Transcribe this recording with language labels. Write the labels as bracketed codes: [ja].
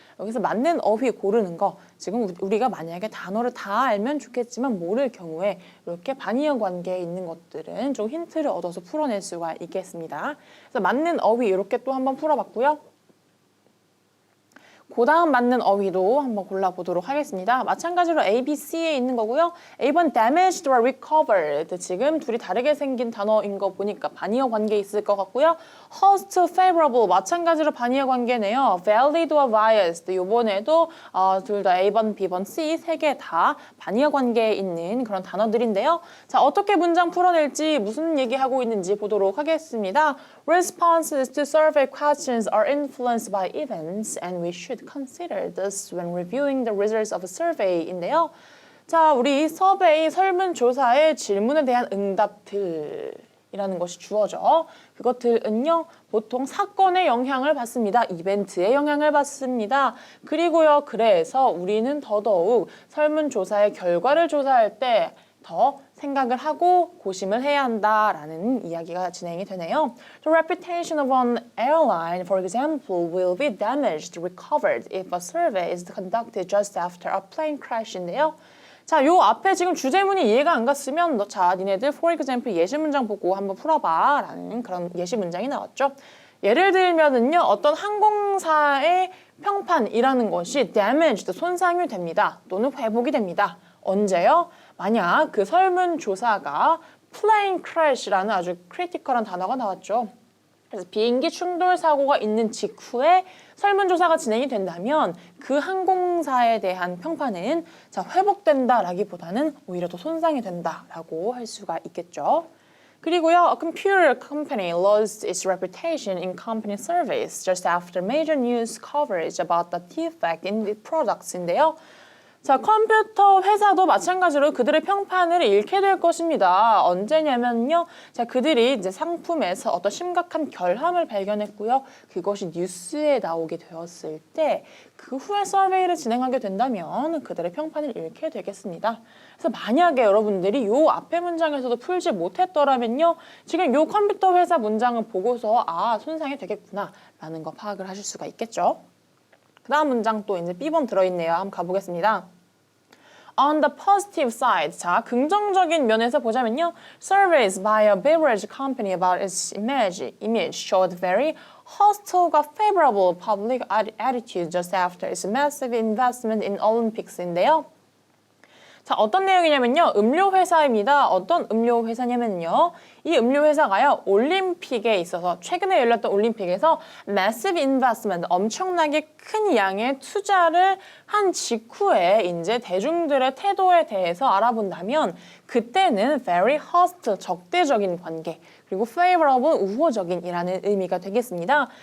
[ko] 여기서 맞는 어휘 고르는 거, 지금 우리가 만약에 단어를 다 알면 좋겠지만 모를 경우에 이렇게 반의어 관계에 있는 것들은 좀 힌트를 얻어서 풀어낼 수가 있겠습니다. 그래서 맞는 어휘 이렇게 또 한번 풀어봤고요. 그 다음 맞는 어휘도 한번 골라보도록 하겠습니다. 마찬가지로 A, B, C에 있는 거고요. [en] A번 damaged or recovered. [ko] 지금 둘이 다르게 생긴 단어인 거 보니까 반의어 관계 있을 것 같고요. [en] host, favorable. [ko] 마찬가지로 반의어 관계네요. [en] valid or biased. [ko] 이번에도 둘 다 A번, B번, C 세 개 다 반의어 관계에 있는 그런 단어들인데요. 자, 어떻게 문장 풀어낼지 무슨 얘기하고 있는지 보도록 하겠습니다. [en] Responses to survey questions are influenced by events and we should consider this when reviewing the results of a survey [ko] 인데요. 자, 우리 서베이 설문조사의 질문에 대한 응답들이라는 것이 주어져. 그것들은요, 보통 사건에 영향을 받습니다. 이벤트에 영향을 받습니다. 그리고요, 그래서 우리는 더더욱 설문조사의 결과를 조사할 때 더 생각을 하고 고심을 해야 한다라는 이야기가 진행이 되네요. [en] The reputation of an airline, for example, will be damaged, recovered if a survey is conducted just after a plane crash [ko] 인데요. 자, 요 앞에 지금 주제문이 이해가 안 갔으면 자, 니네들 [en] for example [ko] 예시 문장 보고 한번 풀어봐 라는 그런 예시 문장이 나왔죠. 예를 들면은요, 어떤 항공사의 평판이라는 것이 damaged, 손상이 됩니다. 또는 회복이 됩니다. 언제요? 만약 그 설문조사가 plane crash라는 아주 크리티컬한 단어가 나왔죠. 그래서 비행기 충돌 사고가 있는 직후에 설문조사가 진행이 된다면 그 항공사에 대한 평판은 자, 회복된다라기보다는 오히려 더 손상이 된다라고 할 수가 있겠죠. 그리고요, [en] a computer company lost its reputation in company surveys just after major news coverage about the defect in the products [ko] 인데요. 자, 컴퓨터 회사도 마찬가지로 그들의 평판을 잃게 될 것입니다. 언제냐면요. 자, 그들이 이제 상품에서 어떤 심각한 결함을 발견했고요. 그것이 뉴스에 나오게 되었을 때 그 후에 서베이를 진행하게 된다면 그들의 평판을 잃게 되겠습니다. 그래서 만약에 여러분들이 요 앞에 문장에서도 풀지 못했더라면요. 지금 요 컴퓨터 회사 문장을 보고서 손상이 되겠구나 라는 거 파악을 하실 수가 있겠죠. 그 다음 문장 또 이제 B번 들어있네요. 한번 가보겠습니다. [en] On the positive side, [ko] 자, 긍정적인 면에서 보자면요. [en] Surveys by a beverage company about its image showed very hostile, favorable public attitude just after its massive investment in Olympics [ko] 인데요. 자, 어떤 내용이냐면요. 음료 회사입니다. 어떤 음료 회사냐면요. 이 음료 회사가요, 올림픽에 있어서 최근에 열렸던 올림픽에서 [en] massive investment, [ko] 엄청나게 큰 양의 투자를 한 직후에 이제 대중들의 태도에 대해서 알아본다면 그때는 very hostile, 적대적인 관계, 그리고 favorable, 우호적인이라는 의미가 되겠습니다.